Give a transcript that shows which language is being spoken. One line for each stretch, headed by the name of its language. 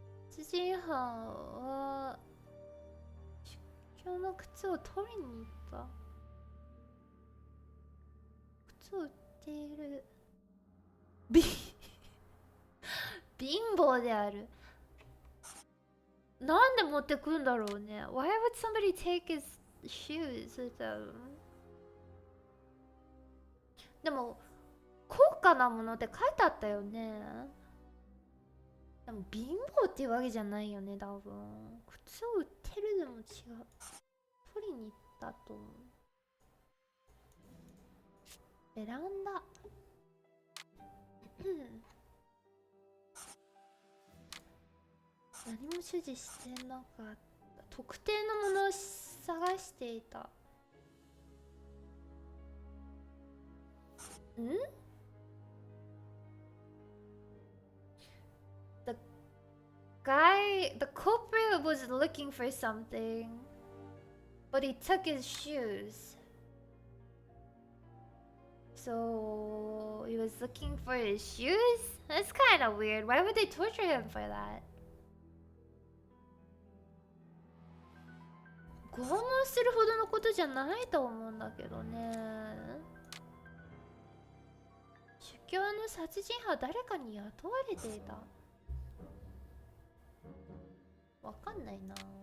Japanese: 殺人犯は主教の靴を取りに行った。靴を売っている。貧乏である。なんで持ってくんだろうね。
English: Why would somebody take his shoes with them?
Japanese: でも高価なものって書いてあったよね。でも貧乏っていうわけじゃないよね、多分。靴を売ってるでも違う。取りに行ったと思う。ベランダ。何も所持してなかった。特定のものを探していた。ん？
English: The culprit was looking for something, but he took his shoes. So he was looking for his shoes? That's kind of weird. Why would they torture him for that?
Japanese: 拷問するほどのことじゃないと思うんだけどね。主教の殺人犯は誰かに雇われていた。わかんないな。